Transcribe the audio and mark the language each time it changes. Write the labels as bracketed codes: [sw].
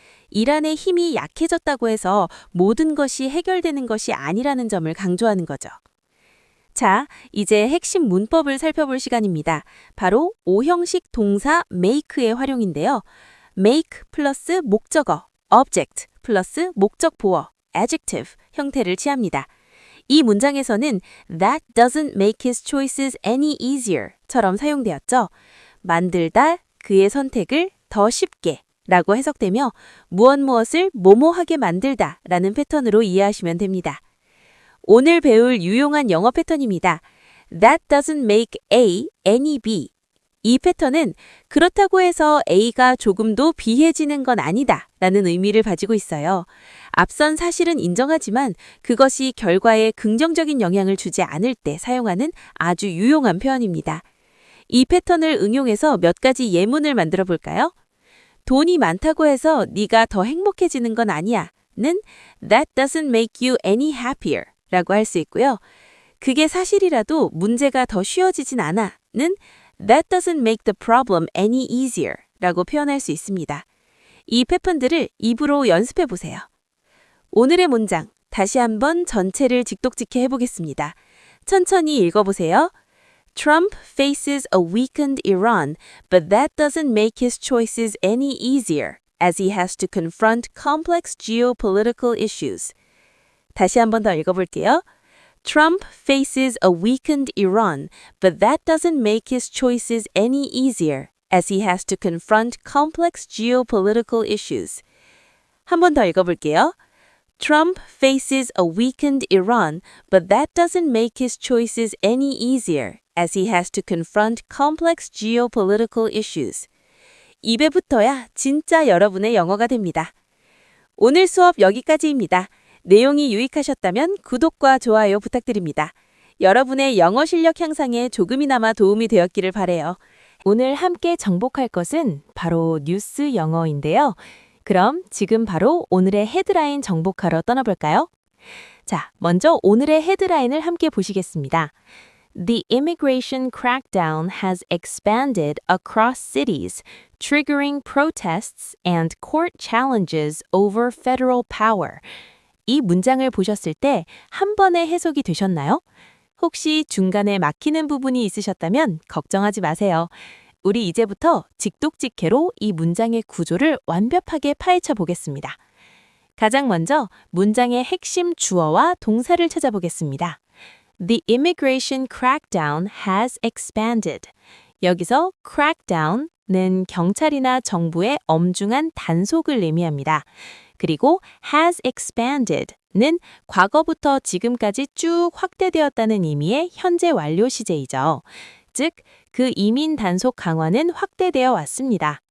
[ko] 이란의 힘이 약해졌다고 해서 모든 것이 해결되는 것이 아니라는 점을 강조하는 거죠. 자, 이제 핵심 문법을 살펴볼 시간입니다. 바로 O형식 동사 make의 활용인데요. make 플러스 목적어, object 플러스 목적 보어, adjective 형태를 취합니다. 이 문장에서는 [en] that doesn't make his choices any easier [ko] 처럼 사용되었죠. 만들다, 그의 선택을 더 쉽게 라고 해석되며 무엇을 뭐뭐하게 만들다 라는 패턴으로 이해하시면 됩니다. 오늘 배울 유용한 영어 패턴입니다. [en] That doesn't make A any B. [ko] 이 패턴은 그렇다고 해서 A가 조금도 B해지는 건 아니다 라는 의미를 가지고 있어요. 앞선 사실은 인정하지만 그것이 결과에 긍정적인 영향을 주지 않을 때 사용하는 아주 유용한 표현입니다. 이 패턴을 응용해서 몇 가지 예문을 만들어 볼까요? 돈이 많다고 해서 네가 더 행복해지는 건 아니야 는 [en] That doesn't make you any happier [ko] 라고 할 수 있고요. 그게 사실이라도 문제가 더 쉬워지진 않아 는 [en] That doesn't make the problem any easier [ko] 라고 표현할 수 있습니다. 이 패턴들을 입으로 연습해 보세요. 오늘의 문장 다시 한번 전체를 직독직해 해보겠습니다. 천천히 읽어보세요. [en] Trump faces a weakened Iran, but that doesn't make his choices any easier, as he has to confront complex geopolitical issues. [ko] 다시 한 번 더 읽어볼게요. [en] Trump faces a weakened Iran, but that doesn't make his choices any easier as he has to confront complex geopolitical issues. [ko] 한 번 더 읽어볼게요. [en] Trump faces a weakened Iran, but that doesn't make his choices any easier as he has to confront complex geopolitical issues. [ko] 입에 붙어야 진짜 여러분의 영어가 됩니다. 오늘 수업 여기까지입니다. 내용이 유익하셨다면 구독과 좋아요 부탁드립니다. 여러분의 영어 실력 향상에 조금이나마 도움이 되었기를 바라요. 오늘 함께 정복할 것은 바로 뉴스 영어인데요. 그럼 지금 바로 오늘의 헤드라인 정복하러 떠나볼까요? 자, 먼저 오늘의 헤드라인을 함께 보시겠습니다. [en] The immigration crackdown has expanded across cities, triggering protests and court challenges over federal power. [ko] 이 문장을 보셨을 때 한 번에 해석이 되셨나요? 혹시 중간에 막히는 부분이 있으셨다면 걱정하지 마세요. 우리 이제부터 직독직해로 이 문장의 구조를 완벽하게 파헤쳐 보겠습니다. 가장 먼저 문장의 핵심 주어와 동사를 찾아보겠습니다. [en] The immigration crackdown has expanded. [ko] 여기서 crackdown은 경찰이나 정부의 엄중한 단속을 의미합니다. 그리고 has expanded는 과거부터 지금까지 쭉 확대되었다는 의미의 현재 완료 시제이죠. 즉, 그 이민 단속 강화는 확대되어 왔습니다.